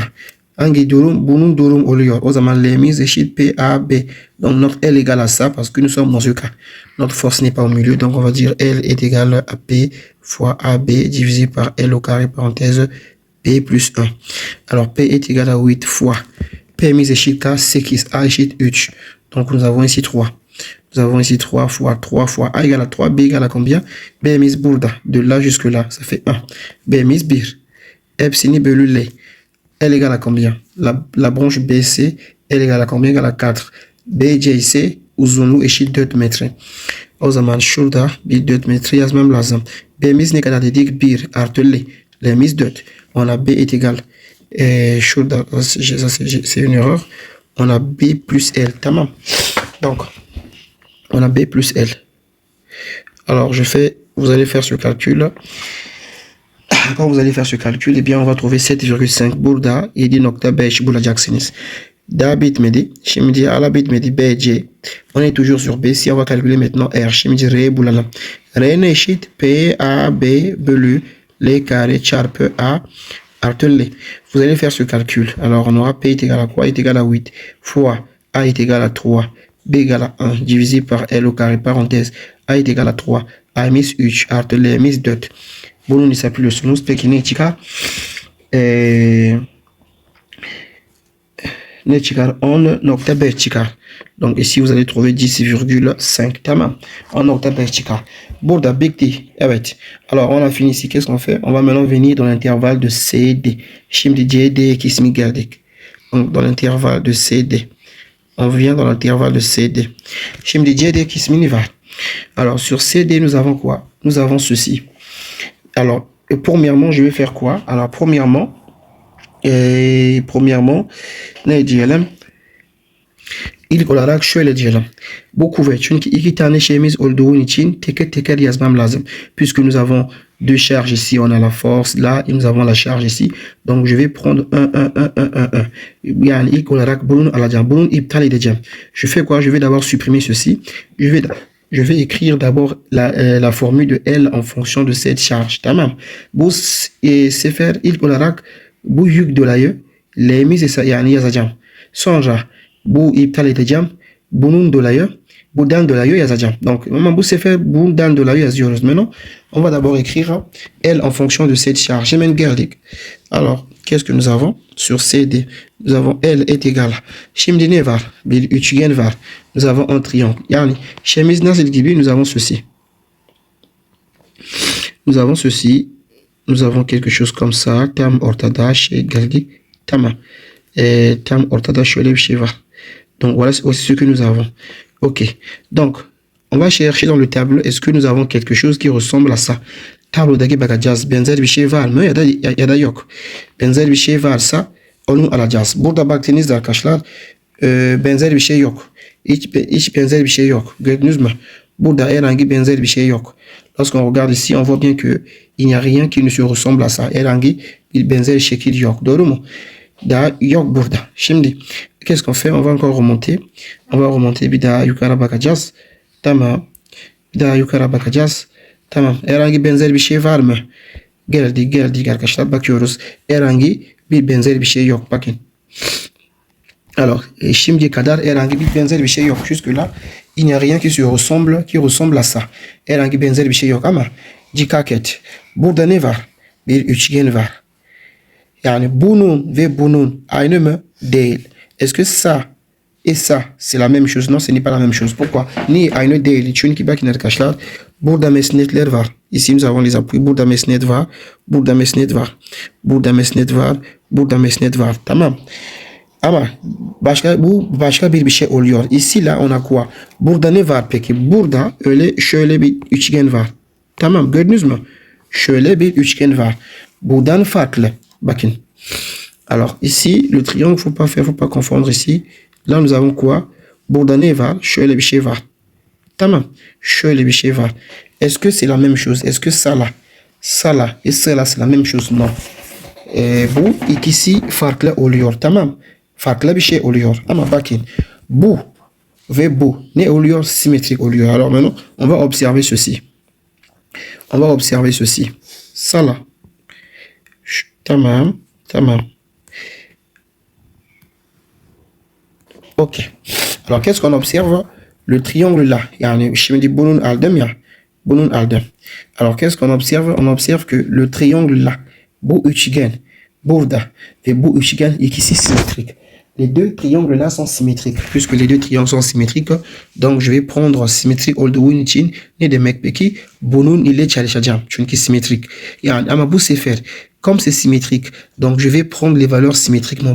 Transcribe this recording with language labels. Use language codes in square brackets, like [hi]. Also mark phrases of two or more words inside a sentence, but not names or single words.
[tr] Hangi durum? Bunun durum oluyor. O zaman L'miz eşit P A B. [fr] Donc notre L égale à ça parce que nous sommes dans ce cas. Notre force n'est pas au milieu. Donc on va dire L est égal à P fois AB divisé par L au carré parenthèse P plus 1. Alors P est égal à 8 fois [tr] P'miz eşit K 8 A eşit 3. [fr] Donc nous avons ici 3. Nous avons ici 3 fois A égale à 3, B égale à combien? [tr] B'miz burada. [fr] De là jusque là, ça fait 1. [tr] B'miz 1. Hepsini bölü L. [fr] L égale à combien? La branche BC, L égale à combien? Égale à 4. [tr] BC ise uzunluğu eşit 4 metre. O zaman şurada bir 4 metre yazmam lazım. B'miz ne kadar dedik? 1 artı L. L'miz 4. [fr] On a B est égal. Şurada, c'est une erreur. On a B plus L. Tamam. Donc, on a B plus L. Alors, vous allez faire ce calcul. Quand vous allez faire ce calcul, eh bien, on va trouver 7,5 [tr] burada 7.5 bulacaksınız. Daha bitmedi. Şimdi ala bitmedi BC. [fr] On est toujours sur B. Si on va calculer maintenant R. [tr] Şimdi R bulalım. R ne eşit? P A B bölü L carré çarpı A artı L. [fr] Vous allez faire ce calcul. Alors, on aura P est égal à quoi? Est égal à 8 fois A est égal à 3. B égale à 1 divisé par L au carré parenthèse A est égal à 3. [tr] A mis 3 artı L mis 4. Bunun hesaplıyorsunuz. Peki ne çıkar? Ne çıkar? 10.5 çıkar. [fr] Donc ici vous allez trouver 10,5. [tr] Tamam. 10.5 çıkar. Burada bitti. Evet. [fr] Alors on a fini ici. Qu'est-ce qu'on fait? On va maintenant venir dans l'intervalle de CD. [tr] Şimdi CD kismi geldik. [fr] Donc dans l'intervalle de CD. On vient dans l'intervalle de CD. [tr] Şimdi CD kismini var. [fr] Alors sur CD nous avons quoi? Nous avons ceci. Alors premièrement je vais faire quoi? Alors premièrement [tr] ne diyelim? İlk olarak şöyle diyelim. Bu kuvvet çünkü iki tane şeyimiz olduğu için teker teker yazmam lazım. [fr] Puisque nous avons deux charges ici, on a la force là et nous avons la charge ici. Donc je vais prendre 1. [tr] Yani ilk olarak bunun alacağım. Bunun iptal edeceğim. [fr] Je fais quoi? Je vais d'abord supprimer ceci. Je vais écrire d'abord la formule de L en fonction de cette charge. [tr] Tamam. Bu sefer ilk olarak bu yük dolayı L'miz yani yazacağım. Sonra bu iptal edeceğim. Bundan dolayı yazacağım. Donc bu sefer bundan dolayı yazıyoruz. [fr] Maintenant, on va d'abord écrire L en fonction de cette charge. [tr] Hemen geldik. [fr] Alors, qu'est-ce que nous avons? Sur CD, nous avons L est égal. [tr] Şimdi ne var? Bir üçgen var. [fr] Nous avons un triangle. [tr] Yani şeyimiz nasıl gibi? [fr] Nous avons ceci. Nous avons quelque chose comme ça. [tr] Tam ortada şey geldik. Tamam. Tam ortada şöyle bir şey var. [fr] Donc voilà aussi ce que nous avons. Ok. Donc on va chercher dans le tableau est-ce que nous avons quelque chose qui ressemble à ça. [tr] Tablodaki bakacağız. Benzer bir şey var mı ya da yok. Benzer bir şey varsa onu alacağız. Burada baktığınızda arkadaşlar benzer bir şey yok. Hiç benzer bir şey yok. Gördünüz mü? Burada herhangi benzer bir şey yok. [fr] Lorsqu'on regarde ici, on voit bien que il n'y a rien qui ne se ressemble à ça. [tr] Herhangi bir benzer şekil yok. Doğru mu? Daha yok burada. Şimdi [fr] qu'est-ce qu'on fait? On va encore remonter. On va remonter [tr] bir daha yukarı bakacağız. [fr] Tamam. [tr] Bir daha yukarı bakacağız. Tamam. Herhangi benzer bir şey var mı? Geldik arkadaşlar. Bakıyoruz. Herhangi bir benzer bir şey yok. Bakın. Alors, şimdi kadar herhangi bir benzer bir şey yok. [fr] Jusque-là, il n'y a rien qui ressemble à ça. [tr] Herhangi benzer bir şey yok ama dikkat et. Burada ne var? Bir üçgen var. Yani bunun ve bunun aynı mı? Değil. [fr] Est-ce que ça et ça, c'est la même chose? Non, ce n'est pas la même chose. [tr] Pourquoi? Ni aynı değil. Çünkü bakın arkadaşlar, burada mesnetler var. [fr] Ici, nous avons les appuis. [tr] Burada mesnet var. Burada mesnet var. Burada mesnet var. Burada mesnet var. Tamam. Ama başka bir şey oluyor. [fr] Ici là on a quoi? [tr] Burada ne var peki? Burada şöyle bir üçgen var. Tamam, gördünüz mü? Şöyle bir üçgen var. Buradan farklı. Bakın. [fr] Alors ici le triangle faut pas confondre ici. Là nous avons quoi? [tr] Burada ne var? Şöyle bir şey var. Tamam. Şöyle bir şey var. [fr] Est-ce que c'est la même chose? Est-ce que ça là et ça là c'est la même chose? Non. [tr] Bu ikisi farklı oluyor. Tamam. Farklı bir şey oluyor. Ama bakın bu ve bu ne oluyor? Symétrique oluyor. [fr] Alors maintenant on va observer ceci. On va observer ceci. Ça là. [tr] Tamam. Tamam. Ok. [fr] Alors qu'est-ce qu'on observe? Le triangle là. [tr] Yani şimdi bunun aldım ya. Bunun aldım. [fr] Alors qu'est-ce qu'on observe? On observe que le triangle là. [tr] Bu üçgen. Burada. Ve bu üçgen ikisi symétrique. [fr] Les deux triangles là sont symétriques. Puisque les deux triangles sont symétriques, donc je vais prendre [tr] symétrique olduğu için ne demek peki? Bunun ile çalışacağım. Çünkü symétrique. Yani ama bu sefer [fr] comme c'est symétrique, donc je vais prendre les valeurs symétriquement.